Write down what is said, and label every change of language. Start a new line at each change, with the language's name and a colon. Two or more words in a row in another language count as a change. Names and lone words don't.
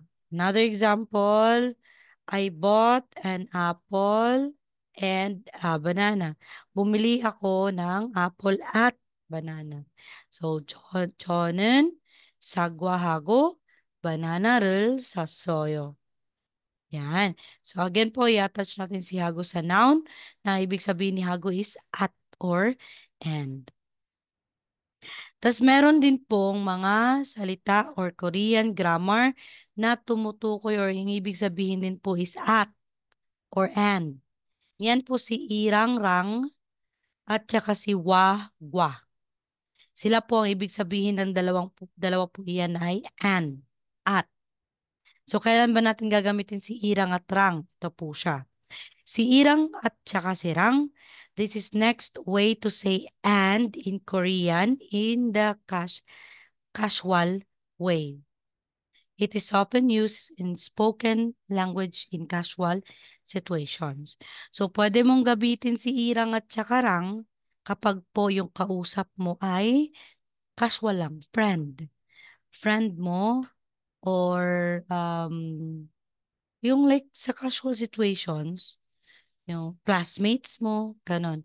English: Another example, I bought an apple and a banana.
Filipino: Bumili ako ng apple at banana. So,
Korean: 저는 사과하고 바나나를 샀어요.
Filipino: Yan. So, again po, i-attach natin si hago sa noun na ibig sabihin ni hago is
English: at or and.
Filipino: Tas meron din pong mga salita or
English: Korean grammar
Filipino: na tumutukoy or yung ibig sabihin din po is
English: at or and.
Filipino: Yan po si irang-rang at saka si wah-gwa. Sila po ang ibig sabihin ng dalawa po iyan ay and, at. So, kailan ba natin gagamitin si irang at rang? Ito po siya. Si irang at saka si rang,
English: this is next way to say and in Korean in the casual way. It is often used in spoken language in casual situations. So,
Filipino: pwede mong gabitin si irang at sakarang kapag po yung kausap mo ay casual lang, friend. Friend mo or yung like sa
English: casual situations,
Filipino: yung classmates mo, ganon.